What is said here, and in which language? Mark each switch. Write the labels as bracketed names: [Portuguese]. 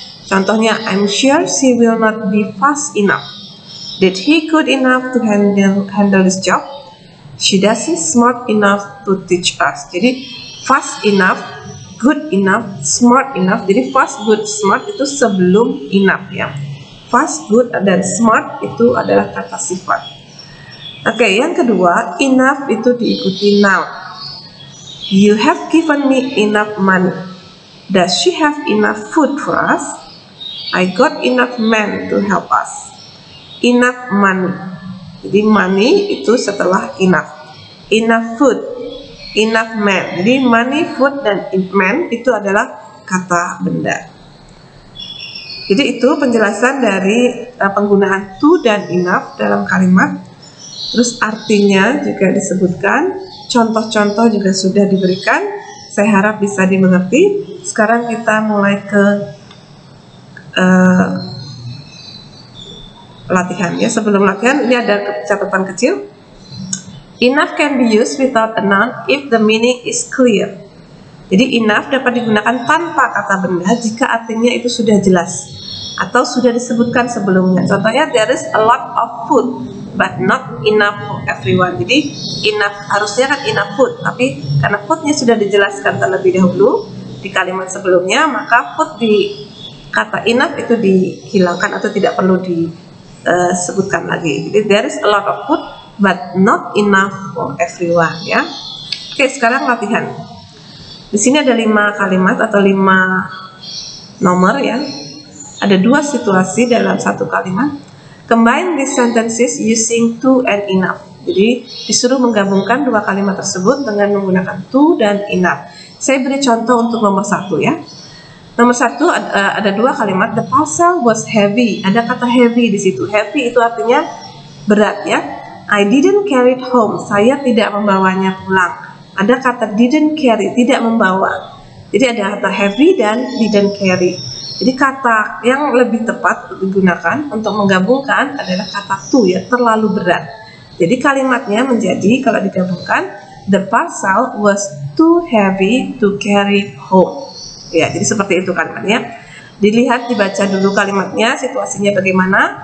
[Indonesian] Contohnya, [English] I'm sure she will not be fast enough. Did he good enough to handle this job? She doesn't smart enough to teach us. [Indonesian] Jadi [English] fast enough, good enough, smart enough. [Indonesian] Jadi fast, good, smart itu sebelum enough ya. Fast, good, dan smart itu adalah kata sifat. Oke, yang kedua, enough itu diikuti noun. [English] You have given me enough money. Does she have enough food for us? I got enough men to help us. Enough money. [Indonesian] Jadi [English] money [Indonesian] itu setelah [English] enough. Enough food, enough men. [Indonesian] Jadi money, food, dan men itu adalah kata benda. Jadi itu penjelasan dari penggunaan to dan enough dalam kalimat. Terus artinya juga disebutkan, contoh-contoh juga sudah diberikan. Saya harap bisa dimengerti. Sekarang kita mulai ke latihan ya. Sebelum latihan ini ada catatan kecil. [English] Enough can be used without a noun if the meaning is clear. [Indonesian] Jadi enough dapat digunakan tanpa kata benda jika artinya itu sudah jelas atau sudah disebutkan sebelumnya. Contohnya, [English] there is a lot of food but not enough for everyone. [Indonesian] Jadi enough harusnya kan enough food, tapi karena foodnya sudah dijelaskan terlebih dahulu di kalimat sebelumnya, maka food di kata enough itu dihilangkan atau tidak perlu disebutkan lagi. Jadi [English] there is a lot of food but not enough for everyone ya. [Indonesian] Oke, sekarang latihan. Di sini ada 5 kalimat atau 5 nomor ya. Ada 2 situasi dalam satu kalimat. [English] Combine these sentences using to and enough. [Indonesian] Jadi disuruh menggabungkan 2 kalimat tersebut dengan menggunakan to dan enough. Saya beri contoh untuk nomor 1 ya. Nomor 1 ada 2 kalimat. [English] The parcel was heavy. [Indonesian] Ada kata heavy di situ. Heavy itu artinya berat ya. [English] I didn't carry it home. [Indonesian] Saya tidak membawanya pulang. Ada kata didn't carry, tidak membawa. Jadi ada kata heavy dan didn't carry. Jadi kata yang lebih tepat digunakan untuk menggabungkan adalah kata to ya, terlalu berat. Jadi kalimatnya menjadi kalau digabungkan, [English] the parcel was too heavy to carry home. [Indonesian] Ya, jadi seperti itu kalimatnya. Dilihat, dibaca dulu kalimatnya, situasinya bagaimana.